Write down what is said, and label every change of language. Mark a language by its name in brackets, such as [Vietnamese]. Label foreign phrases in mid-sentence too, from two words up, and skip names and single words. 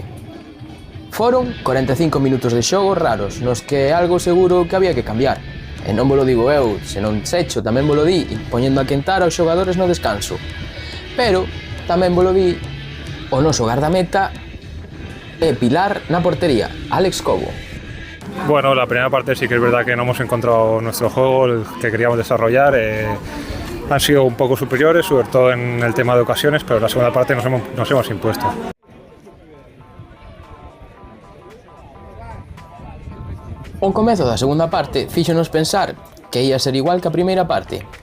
[Galician] Foron 45 minutos de xogo raros, nos que é algo seguro que había que cambiar. E non volo digo eu, senón Secho tamén volo di, poñendo a quentar aos xogadores no descanso. Pero tamén volo di o noso gardameta e pilar na portería, Alex Cobo. [Spanish] Bueno, la primera parte sí que es verdad que no hemos encontrado nuestro juego, el que queríamos desarrollar. Han sido un poco superiores, sobre todo en el tema de ocasiones, pero en la segunda parte nos hemos impuesto. [Galician] O comezo da segunda parte fíxonos pensar que ia ser igual que a primeira parte.